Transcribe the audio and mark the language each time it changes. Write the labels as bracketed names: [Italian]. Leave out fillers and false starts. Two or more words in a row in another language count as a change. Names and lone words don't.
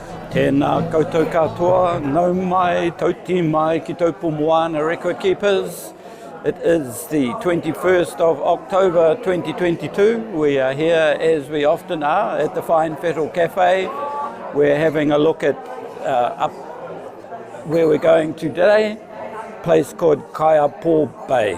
[Māori] Tēnā koutou katoa, nau mai, tauti mai ki taupu moana [English] record keepers. It is the 21st of October 2022. We are here, as we often are, at the Fine Fettle Cafe. We're having a look at up where we're going today, a place called Kaiapo Bay.